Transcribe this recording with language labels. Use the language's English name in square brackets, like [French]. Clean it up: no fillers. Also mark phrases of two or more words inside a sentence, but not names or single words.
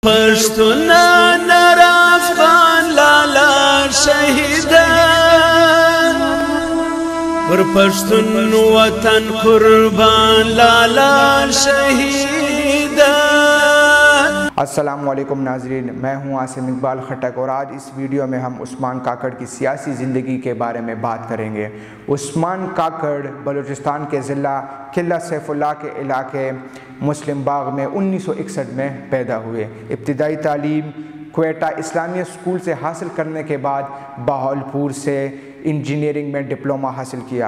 [Pashto] پښتون نر افغان لالا شهیدا پر پښتون وطن قربان لالا شهیدا. [Urdu] السلام علیکم ناظرین، میں ہوں عاصم اقبال خٹک اور آج اس ویڈیو میں ہم عثمان کاکڑ کی سیاسی زندگی کے بارے میں بات کریں گے. عثمان کاکڑ بلوچستان کے ضلع قلعہ سیف اللہ کے علاقے مسلم باغ میں 1961 میں پیدا ہوئے. ابتدائی تعلیم کوئٹہ اسلامیہ اسکول سے حاصل کرنے کے بعد بہاولپور سے انجینئرنگ میں ڈپلومہ حاصل کیا.